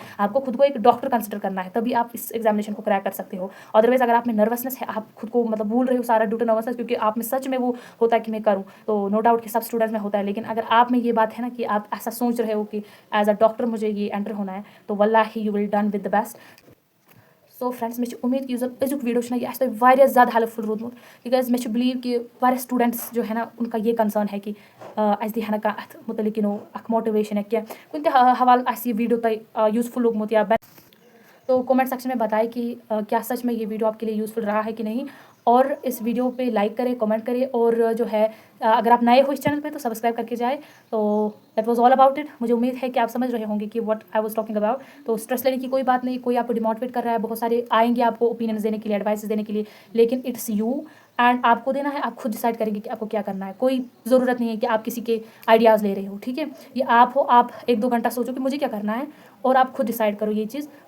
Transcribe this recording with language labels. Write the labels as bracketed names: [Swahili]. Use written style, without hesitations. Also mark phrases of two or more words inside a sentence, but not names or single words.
[Hindi] आपको खुद को एक डॉक्टर कंसिडर करना है, तभी आप इस एग्जामिनेशन को क्रैक कर सकते हो। अदरवाइज अगर आप में नर्वसनेस है, आप खुद को मतलब भूल रहे हो सारा [English] due to nervousness, [Hindi] क्योंकि आप में सच में वो होता है कि मैं करूँ, तो [English] no doubt [Hindi] कि सब स्टूडेंट्स में होता है। लेकिन अगर आप में ये बात है ना कि आप ऐसा सोच रहे हो कि [English] as a doctor [Hindi] मुझे ये एंटर होना है, तो वल्लाही [English] you will done with the best. so friends, [Kashmiri] मे उम्मीद कि अजुक वीडियो ये ज़्यादा हेल्पफुल रोदमुत, तिकाज मे बिलीव कि वारिया स्टूडेंट्स [Hindi] जो है ना उनका ये कंसर्न है कि [Kashmiri] अस दी ना अथ मुतलिक मोटिवेशन या क्या कुछ हवाल ये वीडियो तक यूजफुल लोगमुत [Hindi] या तो [English] comment section [Hindi] में बताएं कि क्या सच में ये वीडियो आपके लिए यूज़फुल रहा है कि नहीं। और इस वीडियो पे लाइक करें, कमेंट करें, और जो है अगर आप नए हो इस चैनल पे तो सब्सक्राइब करके जाए। तो [English] that was all about it. [Hindi] मुझे उम्मीद है कि आप समझ रहे होंगे कि [English] what I was talking about. [Hindi] तो स्ट्रेस लेने की कोई बात नहीं, कोई आपको डिमोटिवेट कर रहा है, बहुत सारे आएंगे आपको ओपिनियंस देने के लिए, एडवाइस देने के लिए, लेकिन [English] it's you and [Hindi] आपको देना है। आप खुद डिसाइड करेंगे कि आपको क्या करना है। कोई ज़रूरत नहीं है कि आप किसी के आइडियाज़ ले रहे हो, ठीक है। ये आप हो, आप 1-2 घंटा सोचो कि मुझे क्या करना है और आप खुद डिसाइड करो ये चीज़।